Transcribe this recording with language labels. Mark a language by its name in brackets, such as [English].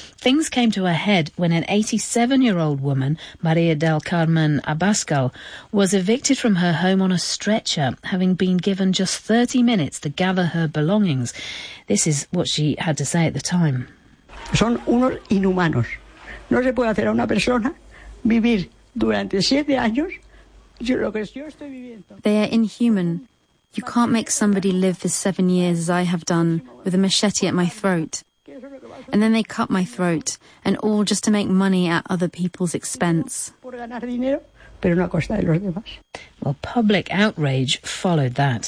[English] Things came to a head when an 87-year-old woman, Maria del Carmen Abascal, was evicted from her home on a stretcher, having been given just 30 minutes to gather her belongings. This is what she had to say at the time. [Spanish] Son unos inhumanos. No se puede hacer a una persona vivir durante siete años lo que yo estoy viviendo. [English] They are inhuman. You can't make somebody live for 7 years as I have done, with a machete at my throat. And then they cut my throat, and all just to make money at other people's expense. Well, public outrage followed that.